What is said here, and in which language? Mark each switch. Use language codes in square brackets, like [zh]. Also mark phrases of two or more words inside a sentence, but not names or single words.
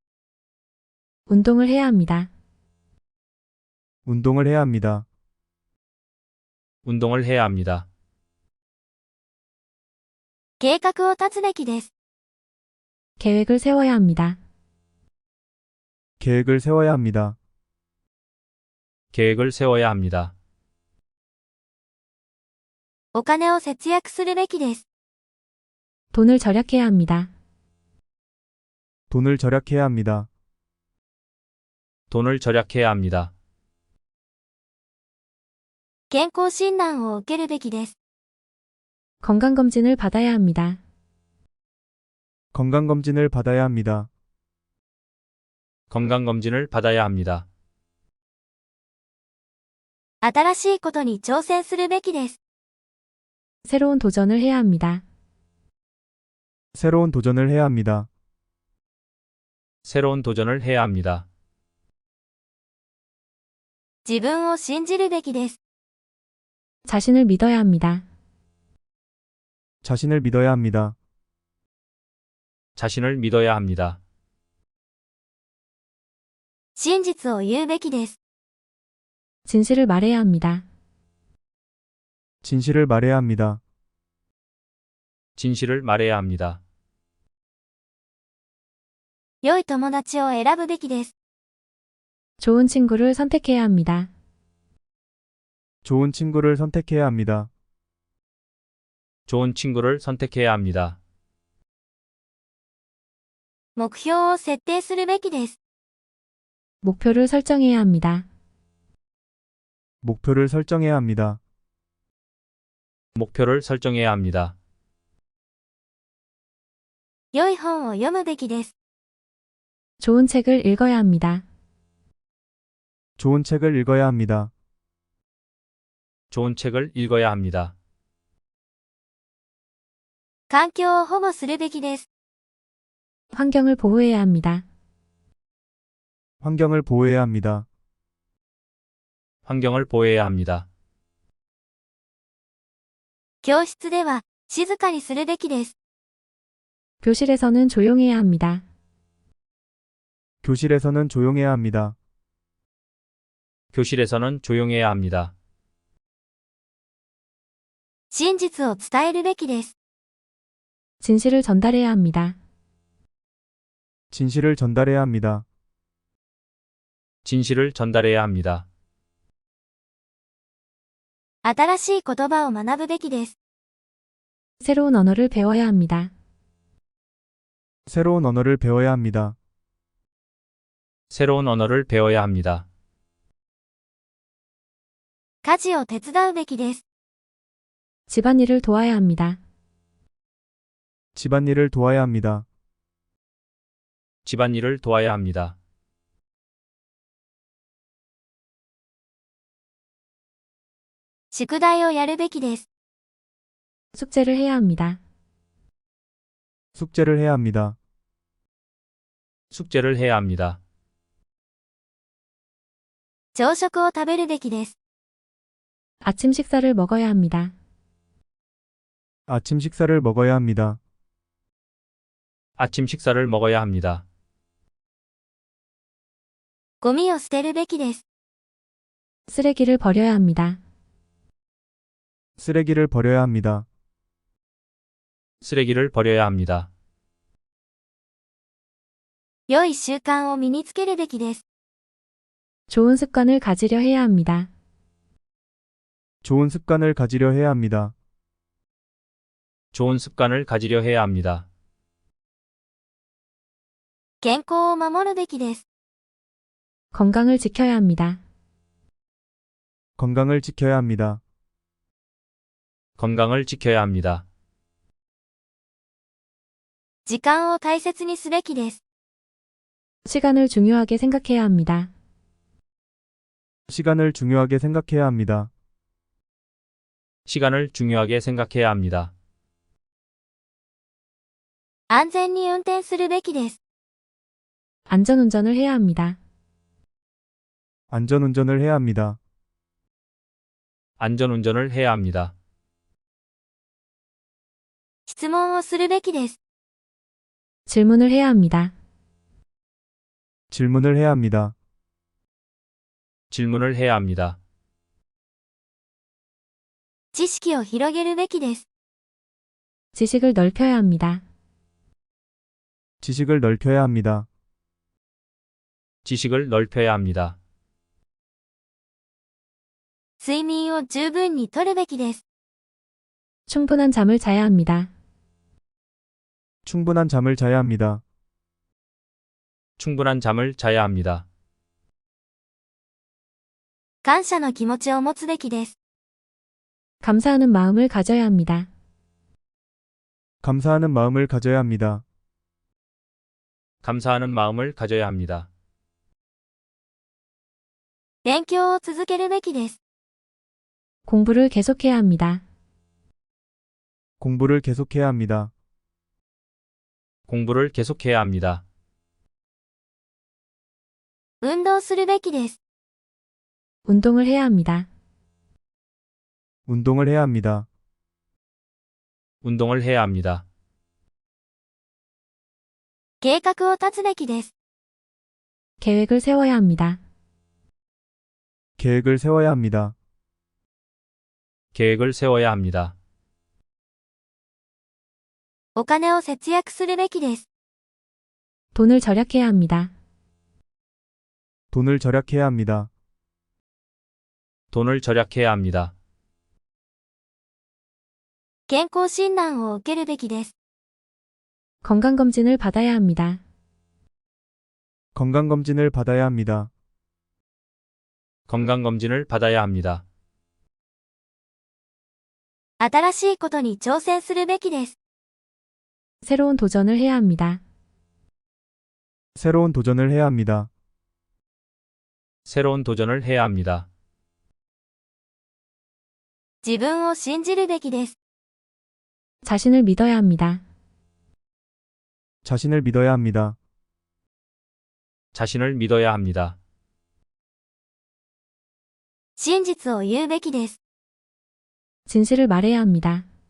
[ko] 운동을 해야 합니다. 운동을 해야 합니다. 운동을 해야 합니다. [ja] 計画を立つべきです。 [ko] 계획을 세워야 합니다. 계획을 세워야 합니다. 계획을 세워야 합니다. [ja] お金を節約するべきです。 [ko] 돈을 절약해야 합니다. 돈을 절약해야 합니다. 돈을 절약해야 합니다. [ja] 健康診断を受けるべきです。 [ko] 건강검진을 받아야 합니다. 건강검진을 받아야 합니다. 건강검진을 받아야 합니다. [ja] 新しいことに挑戦するべきです。 [ko] 새로운 도전을 해야 합니다. 새로운 도전을 해야 합니다. 새로운 도전을 해야 합니다. [ja] 自分を信じるべきです。 [ko] 자신을 믿어야 합니다. 자신을 믿어야 합니다. 자신을 믿어야 합니다. [ja] 真実を言うべきです。 [ko] 진실을 말해야 합니다. 진실을 말해야 합니다. 진실을 말해야 합니다. [ja] 良い友達を選ぶべきです。 [ko] 좋은 친구를 선택해야 합니다. 좋은 친구를 선택해야 합니다. 좋은 친구를 선택해야 합니다. [ja] 目標を設定するべきです。 [ko] 목표를 설정해야 합니다. 목표를 설정해야 합니다. 목표를 설정해야 합니다. [ja] 良い本を読むべきです。 [ko] 좋은 책을 읽어야 합니다. 좋은 책을 읽어야 합니다. 좋은 책을 읽어야 합니다. [ja] 環境を保護するべきです。 [ko] 환경을 보호해야 합니다. 환경을 보호해야 합니다. 환경을 보호해야 합니다. [ja] 教室では静かにするべきです。 [ko] 교실에서는 조용해야 합니다. 교실에서는 조용해야 합니다. 교실에서는 조용해야 합니다. [ja] 真実を伝えるべきです。 [ko] 진실을 전달해야 합니다. 진실을 전달해야 합니다. 진실을 전달해야 합니다. [ja] 新しい言葉を学ぶべきです。 [ko] 새로운 언어를 배워야 합니다. 새로운 언어를 배워야 합니다. 새로운 언어를 배워야 합니다. [ja] 家事を手伝うべきです。 [ko] 집안일을 도와야 합니다. 집안일을 도와야 합니다. 집안일을 도와야 합니다. [ja] 宿題をやるべきです。 [ko] 숙제를 해야 합니다. 숙제를 해야 합니다. 숙제를 해야 합니다. [ja] 朝食を食べるべきです。 [ko] 아침 식사를 먹어야 합니다. 아침 식사를 먹어야 합니다. 아침 식사를 먹어야 합니다. [ja] ゴミを捨てるべきです。 [ko] 쓰레기를 버려야 합니다. 쓰레기를 버려야 합니다. 쓰레기를 버려야 합니다. [ja] 良い習慣を身につけるべきです。 [ko] 좋은 습관을 가지려 해야 합니다. 좋은 습관을 가지려 해야 합니다. 좋은 습관을 가지려 해야 합니다. [ja] 健康を守るべきです。 [ko] 건강을 지켜야 합니다. 건강을 지켜야 합니다. 건강을 지켜야 합니다. [ja] 時間を大切にすべきです。 [ko] 시간을 중요하게 생각해야 합니다. 시간을 중요하게 생각해야 합니다. 시간을 중요하게 생각해야 합니다. [ja] 安全に運転するべきです。 [ko] 안전운전을 해야 합니다. 안전운전을 해야 합니다. 안전운전을 해야 합니다. [ja] 質問をするべきです。 [ko] 질문을 해야 합니다. 질문을 해야 합니다. 질문을 해야 합니다. [ja] 知識を広げるべきです。 [ko] 지식을 넓혀야 합니다. 지식을 넓혀야 합니다. 지식을 넓혀야 합니다. [ja] 睡眠を十分にとるべきです。 [ko] 충분한 잠을 자야 합니다. 충분한 잠을 자야 합니다. 충분한 잠을 자야 합니다. [ja] 感謝の気持ちを持つべきです。 [ko] 감사하는 마음을 가져야 합니다. 감사하는 마음을 가져야 합니다. 감사하는 마음을 가져야 합니다. [ja] 勉強を続けるべきです。 [ko] 공부를 계속해야 합니다. 공부를 계속해야 합니다. 공부를 계속해야 합니다. [ja] 運動するべきです。 [ko] 운동을 해야 합니다. 운동을 해야 합니다. 운동을 해야 합니다. [ja] 計画を立つべきです。 [ko] 계획을 세워야 합니다. 계획을 세워야 합니다. 계획을 세워야 합니다. [ja] お金を節約するべきです。 [ko] 돈을 절약해야 합니다. 돈을 절약해야 합니다. 돈을 절약해야 합니다. [ja] 健康診断を受けるべきです。 [ko] 건강검진을 받아야 합니다. 건강검진을 받아야 합니다. 건강검진을 받아야 합니다. [ja] 新しいことに挑戦するべきです。 [ko] 새로운 도전을 해야 합니다. 새로운 도전을 해야 합니다. 새로운 도전을 해야 합니다. [ja] 自分を信じるべきです。 [ko] 자신을 믿어야 합니다. 자신을 믿어야 합니다. 자신을 믿어야 합니다. [ja] 真実を言うべきです。 [ko] 진실을 말해야 합니다.